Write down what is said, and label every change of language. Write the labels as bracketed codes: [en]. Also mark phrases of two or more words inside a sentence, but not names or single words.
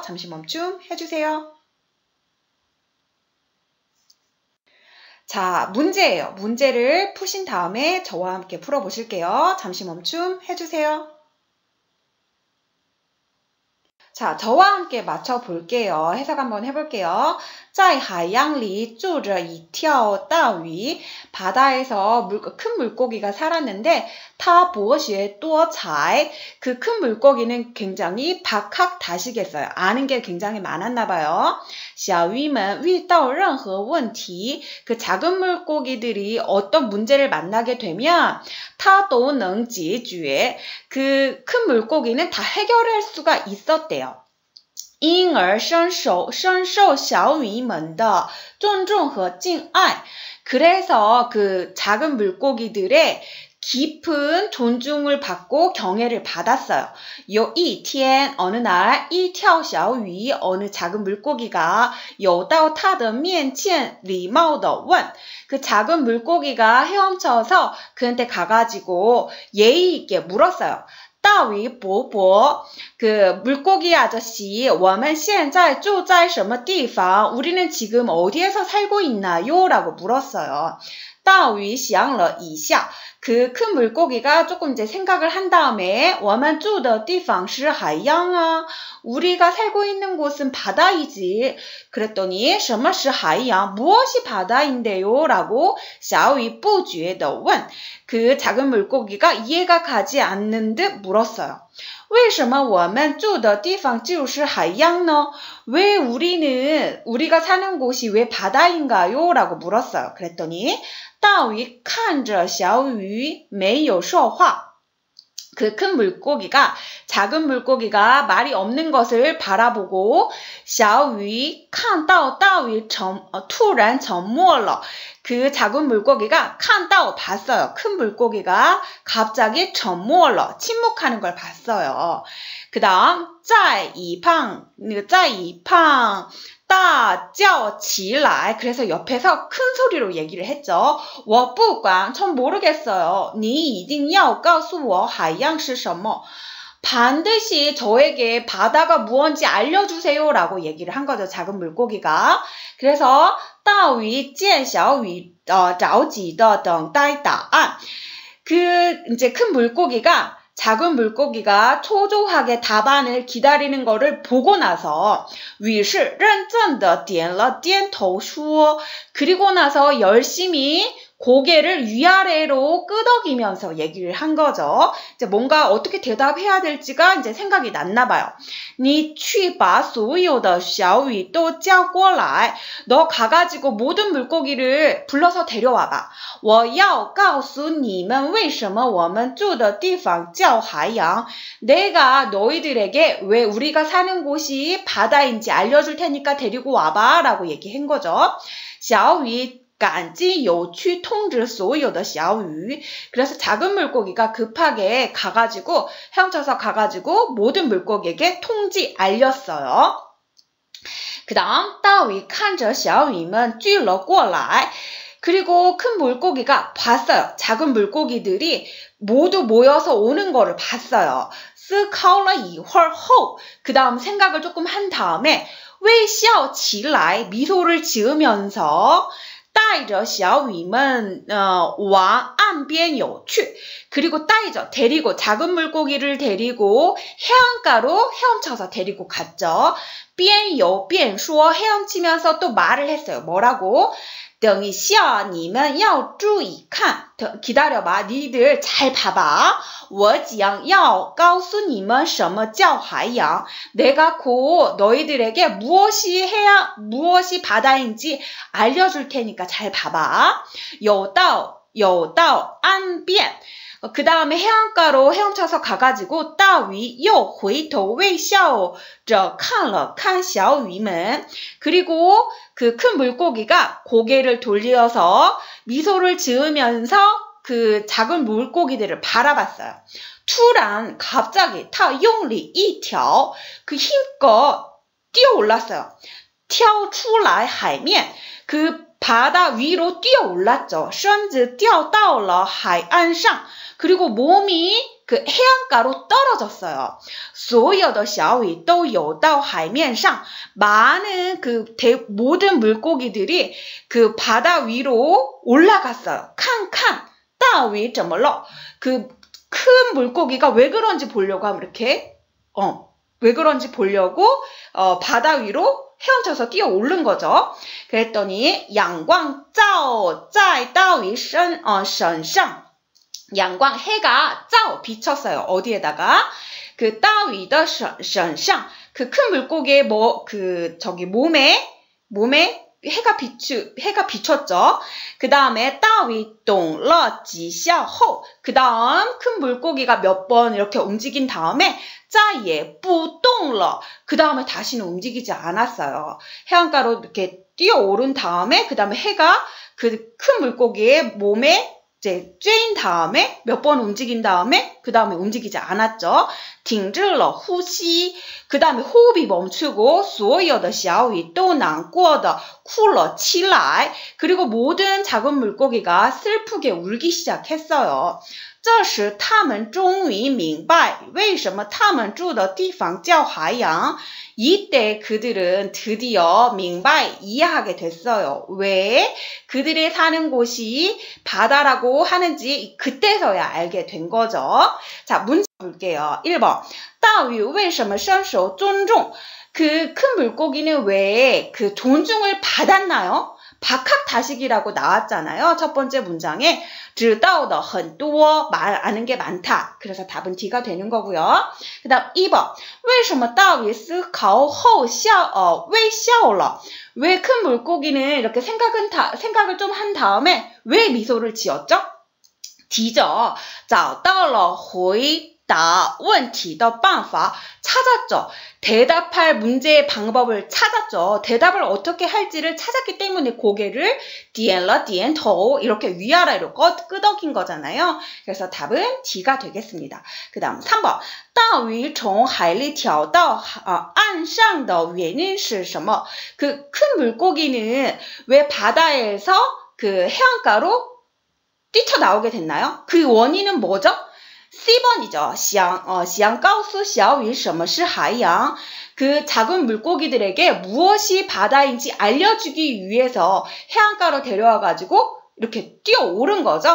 [ko] 잠시 멈춤 해주세요. 자, 문제예요. 문제를 푸신 다음에 저와 함께 풀어보실게요. 잠시 멈춤 해주세요. 자, 저와 함께 맞춰볼게요. 해석 한번 해볼게요. [zh] 在海洋里住着一条大鱼. [ko] 바다에서 큰 물고기가 살았는데 [zh] 它博学多才. [ko] 그 큰 물고기는 굉장히 박학다식했어요. 아는 게 굉장히 많았나 봐요. [zh] 小鱼们遇到任何问题. [ko] 그 작은 물고기들이 어떤 문제를 만나게 되면 [zh] 它都能解决. [ko] 그 큰 물고기는 다 해결할 수가 있었대요. [zh] 因而深受小鱼们的尊重和敬爱. [ko] 그래서 그 작은 물고기들의 깊은 존중을 받고 경애를 받았어요. [zh] 有一天 [ko] 어느 날 [zh] 一条小鱼 [ko] 어느 작은 물고기가 [zh] 游到它的面前礼貌地问. [ko] 그 작은 물고기가 헤엄쳐서 그한테 가가지고 예의 있게 물었어요. [zh] 大鱼伯伯, [ko] 그 물고기 아저씨, [zh] 我们现在住在什么地方? [ko] 우리는 지금 어디에서 살고 있나요? 라고 물었어요. [zh] 大鱼想了一下, [ko] 그 큰 물고기가 조금 이제 생각을 한 다음에 [zh] 我们住的地方是海洋啊. [ko] 우리가 살고 있는 곳은 바다이지. [zh] 그랬더니 什么是海洋? [ko] 무엇이 바다인데요? [zh] 라고 小鱼不觉地问. [ko] 그 작은 물고기가 이해가 가지 않는 듯 물었어요. [zh] 为什么我们住的地方就是海洋呢? [ko] 왜 우리가 사는 곳이 왜 바다인가요? 라고 물었어요. 그랬더니 [zh] 大鱼看着小鱼没有说话. [ko] 그 큰 물고기가 작은 물고기가 말이 없는 것을 바라보고 [zh] 小鱼看到大鱼突然沉默了. [ko] 그 작은 물고기가 看到 봤어요. 큰 물고기가 갑자기 沉默了 침묵하는 걸 봤어요. 그 다음 [zh] 在一旁大叫起来. [ko] 그래서 옆에서 큰 소리로 얘기를 했죠. [zh] 我不管, [ko] 전 모르겠어요. [zh] 你一定要告诉我海洋是什么. [ko] 반드시 저에게 바다가 무언지 알려주세요. 라고 얘기를 한 거죠. 작은 물고기가. 그래서 [zh] 大鱼见小鱼着急地等待答案. [ko] 그 이제 큰 물고기가 작은 물고기가 초조하게 답안을 기다리는 거를 보고 나서 [zh] 于是认真地点了点头说. [ko] 그리고 나서 열심히 고개를 위아래로 끄덕이면서 얘기를 한 거죠. 이제 뭔가 어떻게 대답해야 될지가 이제 생각이 났나 봐요. [zh] 你去把所有的小鱼都叫过来. [ko] 너 가가지고 모든 물고기를 불러서 데려와봐. [zh] 我要告诉你们为什么我们住的地方叫海洋. [ko] 내가 너희들에게 왜 우리가 사는 곳이 바다인지 알려줄 테니까 데리고 와봐. 라고 얘기한 거죠. [zh] 小鱼赶紧有去通知所有的小鱼. [ko] 그래서 작은 물고기가 급하게 헤엄쳐서 가가지고 모든 물고기에게 통지 알렸어요. 그 다음 [zh] 大鱼看着小鱼们聚了过来. [ko] 그리고 큰 물고기가 봤어요. 작은 물고기들이 모두 모여서 오는 거를 봤어요. [zh] 思考了一会儿后, [ko] 그 다음 생각을 조금 한 다음에 [zh] 微笑起来, [ko] 미소를 지으면서 [zh] 带着小鱼们往岸边游去. [ko] 그리고 带着 데리고 작은 물고기를 데리고 해안가로 헤엄쳐서 데리고 갔죠. [zh] 边游边说, [ko] 헤엄치면서 또 말을 했어요. 뭐라고? [zh] 等一下你们要注意看. [ko] 기다려봐. 니들 잘 봐봐. [zh] 我将要告诉你们什么叫海洋. [ko] 내가 곧 너희들에게 무엇이 바다인지 알려줄 테니까 잘 봐봐. [zh] 游到岸边. [ko] 그 다음에 해안가로 헤엄쳐서 가가지고 [zh] 大鱼又回头微笑着看了看小鱼们. [ko] 그리고 그 큰 물고기가 고개를 돌려서 미소를 지으면서 그 작은 물고기들을 바라봤어요. [zh] 突然 갑자기 它用力一跳, [ko] 그 힘껏 뛰어올랐어요. [zh] 跳出来海面. [ko] 그 바다 위로 뛰어 올랐죠. [zh] 身子掉到了海岸上. [ko] 그리고 몸이 그 해안가로 떨어졌어요. [zh] 所有的小鱼都游到海面上. [ko] 많은 모든 물고기들이 그 바다 위로 올라갔어요. [zh] 看看大鱼怎么了? [ko] 그 큰 물고기가 왜 그런지 보려고 하면 이렇게 왜 그런지 보려고 바다 위로 헤엄쳐서 뛰어 오른 거죠. [zh] 그랬더니 阳光照在大鱼身上. [ko] 양광 해가 照 비쳤어요. 어디에다가? [zh] 그 大鱼的身上. [ko] 그 큰 물고기의 몸에 해가 비쳤죠. 그 다음에 [zh] 大鱼动了几下后. [ko] 그 다음 큰 물고기가 몇 번 이렇게 움직인 다음에 [zh] 再也不动了. [ko] 그 다음에 다시는 움직이지 않았어요. 해안가로 이렇게 뛰어오른 다음에 그 다음에 해가 그 큰 물고기의 몸에 이제 쬐인 다음에 몇 번 움직인 다음에 그 다음에 움직이지 않았죠. [zh] 停止了呼吸. [ko] 그 다음에 호흡이 멈추고 [zh] 所有的小鱼都难过的哭了起来. [ko] 그리고 모든 작은 물고기가 슬프게 울기 시작했어요. [zh] 这时他们终于明白为什么他们住的地方叫海洋. [ko] 이때 그들은 드디어 이해하게 됐어요. 왜 그들이 사는 곳이 바다라고 하는지 그때서야 알게 된 거죠. 자, 문제 볼게요. 1번. [zh] 大鱼为什么深受尊重? [ko] 그 큰 물고기는 왜 그 존중을 받았나요? 박학다식이라고 나왔잖아요. 첫 번째 문장에 [zh] 知道的很多, [ko] 아는 게 많다. 그래서 답은 D가 되는 거고요. 그 다음 2번. [zh] 为什么大鱼思考后微笑了? [ko] 왜 큰 물고기는 이렇게 생각을 좀 한 다음에 왜 미소를 지었죠? D죠. [zh] 找到了回答问题的办法. [ko] 찾았죠. 대답할 문제의 방법을 찾았죠. 대답을 어떻게 할지를 찾았기 때문에 고개를 点了点头 이렇게 위아래로 끄덕인 거잖아요. 그래서 답은 D가 되겠습니다. 그 다음 3번. [zh] 大鱼从海里跳到岸上的原因是什么? [ko] 그 큰 물고기는 왜 바다에서 그 해안가로 뛰쳐나오게 됐나요? 그 원인은 뭐죠? C번이죠. [zh] 想告诉小鱼什么是海洋. [ko] 그 작은 물고기들에게 무엇이 바다인지 알려주기 위해서 해안가로 데려와가지고 이렇게 뛰어오른 거죠.